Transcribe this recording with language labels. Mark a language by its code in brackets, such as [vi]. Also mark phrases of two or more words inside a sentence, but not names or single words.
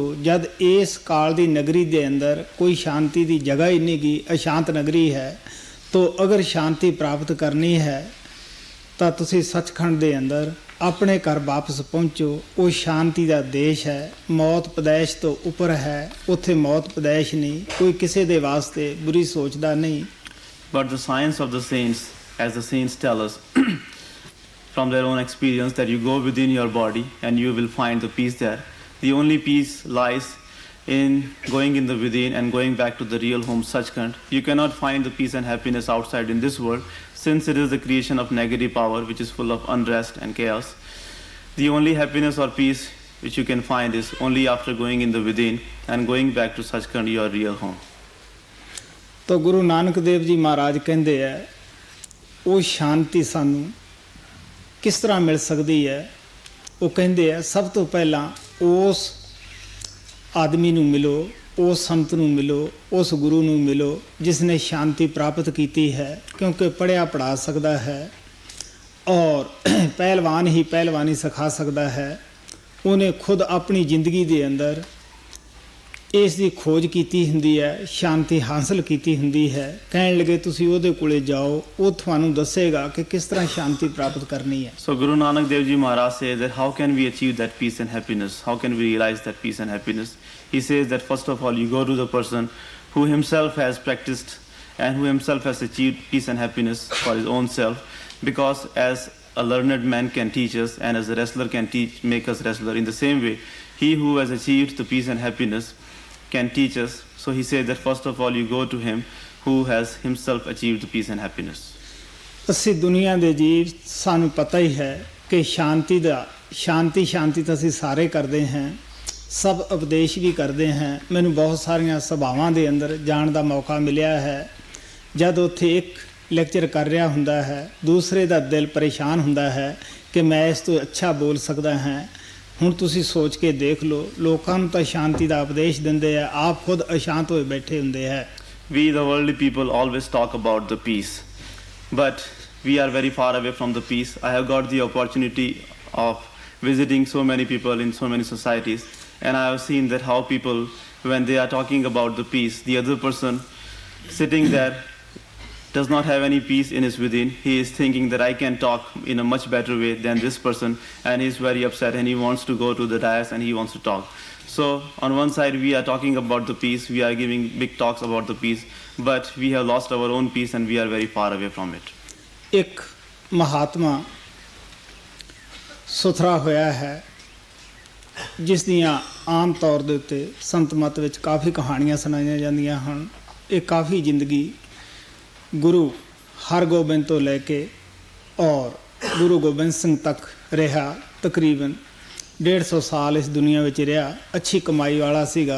[pa] ਜਦ ਇਸ ਕਾਲ ਦੀ ਨਗਰੀ ਦੇ ਅੰਦਰ ਕੋਈ ਸ਼ਾਂਤੀ ਦੀ ਜਗ੍ਹਾ ਹੀ ਨਹੀਂ ਗੀ, ਅਸ਼ਾਂਤ ਨਗਰੀ ਹੈ, ਤਾਂ ਅਗਰ ਸ਼ਾਂਤੀ ਪ੍ਰਾਪਤ ਕਰਨੀ ਹੈ ਤਾਂ ਤੁਸੀਂ ਸੱਚਖੰਡ ਦੇ ਅੰਦਰ ਆਪਣੇ ਘਰ ਵਾਪਸ ਪਹੁੰਚੋ। ਉਹ ਸ਼ਾਂਤੀ ਦਾ ਦੇਸ਼ ਹੈ, ਮੌਤ ਪਦੈਸ਼ ਤੋਂ ਉੱਪਰ ਹੈ, ਉੱਥੇ ਮੌਤ ਪਦੈਸ਼ ਨਹੀਂ, ਕੋਈ ਕਿਸੇ ਦੇ ਵਾਸਤੇ ਬੁਰੀ ਸੋਚਦਾ ਨਹੀਂ। [en] But the science of the saints, as the saints tell us from their own experience, that you go within your body and you will find the peace there. The only peace lies in going in the within and going back to the real home, Sachkhand. You cannot find the peace and happiness outside in this world, since it is the creation of negative power which is full of unrest and chaos. The only happiness or peace which you can find is only after going in the within and going back to Sachkhand, your real home. [pa] ਤਾਂ ਗੁਰੂ ਨਾਨਕ ਦੇਵ ਜੀ ਮਹਾਰਾਜ ਕਹਿੰਦੇ ਹੈ, ਉਹ ਸ਼ਾਂਤੀ ਸਾਨੂੰ ਕਿਸ ਤਰ੍ਹਾਂ ਮਿਲ ਸਕਦੀ ਹੈ? ਉਹ ਕਹਿੰਦੇ ਹੈ, ਸਭ ਤੋਂ ਪਹਿਲਾਂ ਉਸ ਆਦਮੀ ਨੂੰ ਮਿਲੋ, ਉਸ ਸੰਤ ਨੂੰ ਮਿਲੋ, ਉਸ ਗੁਰੂ ਨੂੰ ਮਿਲੋ ਜਿਸ ਨੇ ਸ਼ਾਂਤੀ ਪ੍ਰਾਪਤ ਕੀਤੀ ਹੈ, ਕਿਉਂਕਿ ਪੜ੍ਹਿਆ ਪੜ੍ਹਾ ਸਕਦਾ ਹੈ ਔਰ ਪਹਿਲਵਾਨ ਹੀ ਪਹਿਲਵਾਨੀ ਸਿਖਾ ਸਕਦਾ ਹੈ। ਉਹਨੇ ਖੁਦ ਆਪਣੀ ਜ਼ਿੰਦਗੀ ਦੇ ਅੰਦਰ ਇਸ ਦੀ ਖੋਜ ਕੀਤੀ ਹੁੰਦੀ ਹੈ, ਸ਼ਾਂਤੀ ਹਾਸਲ ਕੀਤੀ ਹੁੰਦੀ ਹੈ। ਕਹਿਣ ਲੱਗੇ ਤੁਸੀਂ ਉਹਦੇ ਕੋਲੇ ਜਾਓ, ਉਹ ਤੁਹਾਨੂੰ ਦੱਸੇਗਾ ਕਿ ਕਿਸ ਤਰ੍ਹਾਂ ਸ਼ਾਂਤੀ ਪ੍ਰਾਪਤ ਕਰਨੀ ਹੈ। [en] So Guru Nanak Dev Ji Maharaj says that how can we achieve that peace and happiness? How can we realize that peace and happiness? He says that first of all you go to the person who himself has practiced and who himself has achieved peace and happiness for his own self, because as a learned man can teach us and as a wrestler can make us wrestler, in the same way he who has achieved the peace and happiness can teach us. So he said that first of all you go to him who has himself achieved the peace and happiness. [pa] ਅਸੀਂ ਦੁਨੀਆ ਦੇ ਜੀਵ, ਸਾਨੂੰ ਪਤਾ ਹੀ ਹੈ ਕਿ ਸ਼ਾਂਤੀ ਤਾਂ ਅਸੀਂ ਸਾਰੇ ਕਰਦੇ ਹਾਂ, ਸਭ ਉਪਦੇਸ਼ ਵੀ ਕਰਦੇ ਹਾਂ। ਮੈਨੂੰ ਬਹੁਤ ਸਾਰੀਆਂ ਸਭਾਵਾਂ ਦੇ ਅੰਦਰ ਜਾਣ ਦਾ ਮੌਕਾ ਮਿਲਿਆ ਹੈ। ਜਦ ਉੱਥੇ ਇੱਕ ਲੈਕਚਰ ਕਰ ਰਿਹਾ ਹੁੰਦਾ ਹੈ, ਦੂਸਰੇ ਦਾ ਦਿਲ ਪਰੇਸ਼ਾਨ ਹੁੰਦਾ ਹੈ ਕਿ ਮੈਂ ਇਸ ਤੋਂ ਅੱਛਾ ਬੋਲ ਸਕਦਾ ਹਾਂ, ਹੁਣ ਤੁਸੀਂ ਸੋਚ ਕੇ ਦੇਖ ਲਓ, ਲੋਕਾਂ ਨੂੰ ਤਾਂ ਸ਼ਾਂਤੀ ਦਾ ਉਪਦੇਸ਼ ਦਿੰਦੇ ਆ, ਆਪ ਖੁਦ ਅਸ਼ਾਂਤ ਹੋਏ ਬੈਠੇ ਹੁੰਦੇ ਹੈ। [en] We, the worldly people, always talk about the peace, but we are very far away from the peace. I have got the opportunity of visiting so many people in so many societies, and I have seen that how people, when they are talking about the peace, the other person sitting there does not have any peace in his within. He is thinking that I can talk in a much better way than this person, and he is very upset and he wants to go to the dais and he wants to talk. So on one side we are talking about the peace, we are giving big talks about the peace, but we have lost our own peace and we are very far away from it. [pa] ਇੱਕ ਮਹਾਤਮਾ ਸੁਥਰਾ ਹੋਇਆ ਹੈ, ਜਿਸ ਦੀਆਂ ਆਮ ਤੌਰ ਦੇ ਉੱਤੇ ਸੰਤ ਮਤ ਵਿੱਚ ਕਾਫੀ ਕਹਾਣੀਆਂ ਸੁਣਾਈਆਂ ਜਾਂਦੀਆਂ ਹਨ। ਇਹ ਕਾਫੀ ਜ਼ਿੰਦਗੀ ਗੁਰੂ ਹਰਗੋਬਿੰਦ ਤੋਂ ਲੈ ਕੇ ਔਰ ਗੁਰੂ ਗੋਬਿੰਦ ਸਿੰਘ ਤੱਕ ਰਿਹਾ, ਤਕਰੀਬਨ 150 ਸਾਲ ਇਸ ਦੁਨੀਆ ਵਿੱਚ ਰਿਹਾ, ਅੱਛੀ ਕਮਾਈ ਵਾਲਾ ਸੀਗਾ।